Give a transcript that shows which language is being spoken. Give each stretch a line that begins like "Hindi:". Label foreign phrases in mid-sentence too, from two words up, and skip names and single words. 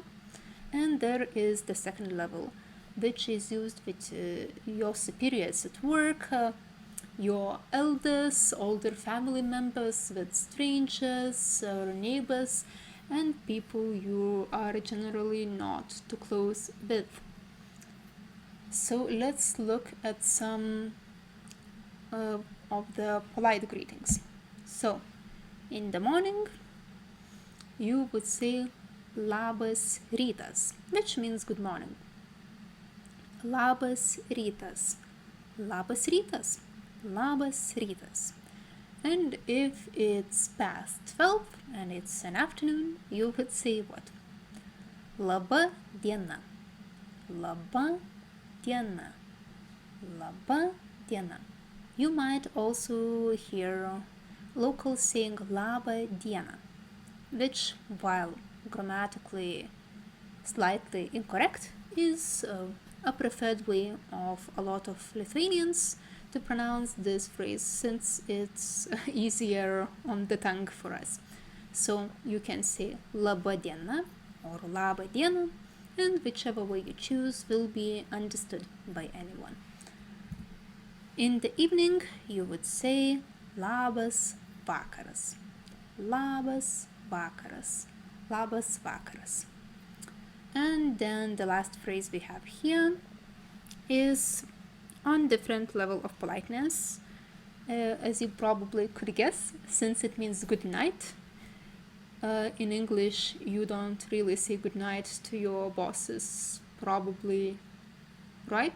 English: And there is the second level, which is used with your superiors at work, your elders, older family members, with strangers or neighbors, and people you are generally not too close with. So let's look at some of the polite greetings. So, in the morning, you would say
Lithuanian: labas rytas,
English: which means good morning.
Lithuanian: Labas rytas. Labas rytas. Labas rytas.
English: And if it's past 12 and it's an afternoon, you would say what?
Lithuanian: Laba diena. Laba diena. Laba diena.
English: You might also hear locals saying
Lithuanian: laba diena,
English: which, while grammatically slightly incorrect, is a preferred way of a lot of Lithuanians to pronounce this phrase, since it's easier on the tongue for us. So you can say
Lithuanian: laba diena
English: or
Lithuanian: laba diena,
English: and whichever way you choose will be understood by anyone. In the evening, you would say
Lithuanian: labas vakaras. Labas vakaras. Labas vakaras.
English: And then the last phrase we have here is on different level of politeness, as you probably could guess, since it means good night. In English, you don't really say good night to your bosses, probably, right?